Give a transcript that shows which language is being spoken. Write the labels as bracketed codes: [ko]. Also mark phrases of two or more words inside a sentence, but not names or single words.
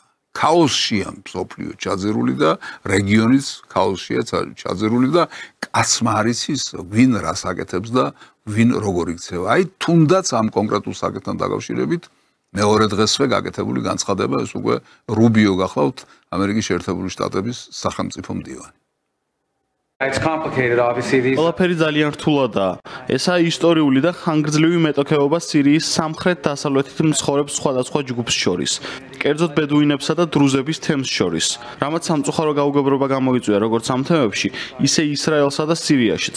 [ka] ქაოსშია მსოფლიო ჩაძირული და რეგიონიც ქაოსშია ჩაძირული და კაცმა არ იცის ვინ რას აკეთებს და ვინ როგორ იქცევა. აი თუნდაც ამ კონკრეტულ საკითხთან დაკავშირებით მეორე დღესვე გაკეთებული განცხადება ეს უკვე რუბიო გახლავთ ამერიკის შეერთებული შტატების სახელმწიფო მდივანი. [en] It's complicated obviously these. [ka] ყველაფერი ძალიან რთულადაა. ესაა ისტორიული და ხანგრძლივი მეტოქეობა სირიის სამხრეთ-დასავლეთით მცხოვრებ სხვადასხვა ჯგუფს შორის, კერძოდ ბედუინებსა და დრუზების თემს შორის. რამაც სამწუხარო გაუგებრობა გამოიწვია როგორც ამ თემებში, ისე ისრაელსა და სირიაშიც.